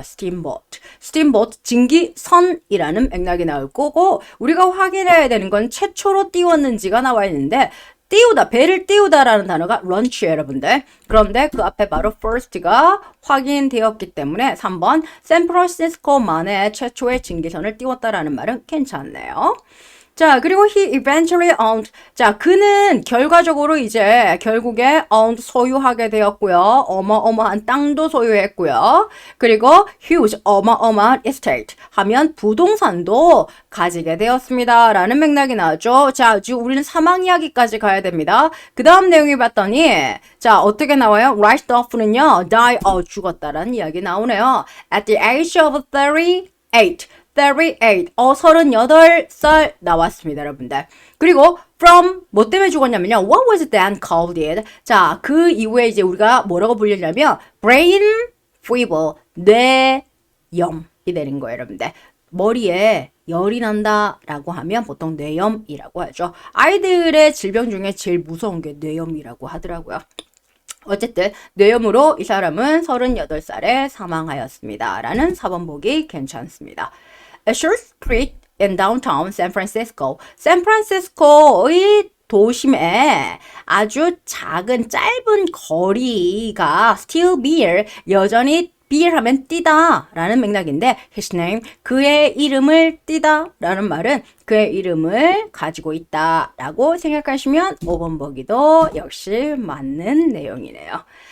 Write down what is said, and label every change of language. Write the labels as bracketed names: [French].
[Korean] steamboat 증기선이라는 맥락이 나올 거고 우리가 확인해야 되는 건 최초로 띄웠는지가 나와 있는데 띄우다, 배를 띄우다라는 단어가 launch 여러분들. 그런데 그 앞에 바로 first가 확인되었기 때문에 3번 샌프란시스코만의 최초의 증기선을 띄웠다라는 말은 괜찮네요. 자, 그리고 [English] he eventually owned. [Korean] 자, 그는 결과적으로 이제 결국에 owned 소유하게 되었고요. 어마어마한 땅도 소유했고요. 그리고 huge 어마어마한 estate 하면 부동산도 가지게 되었습니다. 라는 맥락이 나왔죠. 자, 지금 우리는 사망 이야기까지 가야 됩니다. 그 다음 내용이 봤더니 자, 어떻게 나와요? [English] Right off는요. [Korean] die, 죽었다라는 이야기 나오네요. [English] At the age of 38. [Korean] 38살 나왔습니다, 여러분들. 그리고 from 뭐 때문에 죽었냐면요. [English] What was then called it? [Korean] 자, 그 이후에 이제 우리가 뭐라고 불리냐면 [English] brain fever, [Korean] 뇌염이 되는 거예요, 여러분들. 머리에 열이 난다라고 하면 보통 뇌염이라고 하죠. 아이들의 질병 중에 제일 무서운 게 뇌염이라고 하더라고요. 어쨌든 뇌염으로 이 사람은 38살에 사망하였습니다. 라는 4번 보기 괜찮습니다. [English] A short street in downtown San Francisco. [Korean] 샌프란시스코의 도심에 아주 작은 짧은 거리가 [English] still beer, [Korean] 여전히 beer 하면 뛰다 라는 맥락인데 [English] his name, [Korean] 그의 이름을 뛰다 라는 말은 그의 이름을 가지고 있다 라고 생각하시면 5번 보기도 역시 맞는 내용이네요.